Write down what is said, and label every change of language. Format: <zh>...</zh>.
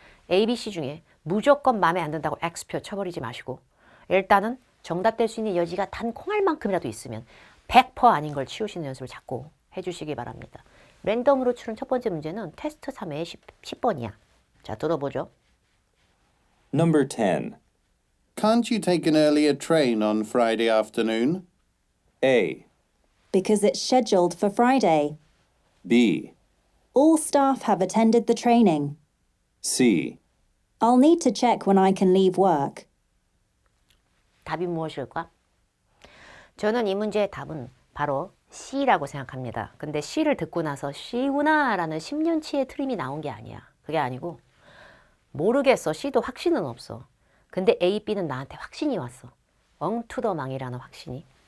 <ko>ABC 중에 무조건 마음에 안 든다고 X표 쳐버리지 마시고 일단은 정답될 수 있는 여지가 단 콩알만큼이라도 있으면 100% 아닌 걸 치우시는 연습을 자꾸 해주시기 바랍니다. 랜덤으로 추는 첫 번째 문제는 테스트 3회 10번이야. 자, 들어보죠.</ko> <en>Number 10. Can't you take an earlier train on Friday afternoon? A. Because it's scheduled for Friday. B. All staff have attended the training. C. I'll need to check when I can leave work.</en> <ko>답이 무엇일까? 저는 이 문제의 답은 바로 C라고 생각합니다. 근데 C를 듣고 나서 C구나 라는 10년치의 트림이 나온 게 아니야. 그게 아니고 모르겠어. C도 확신은 없어. 근데 A, B는 나한테 확신이 왔어. 엉투더망이라는 확신이.</ko>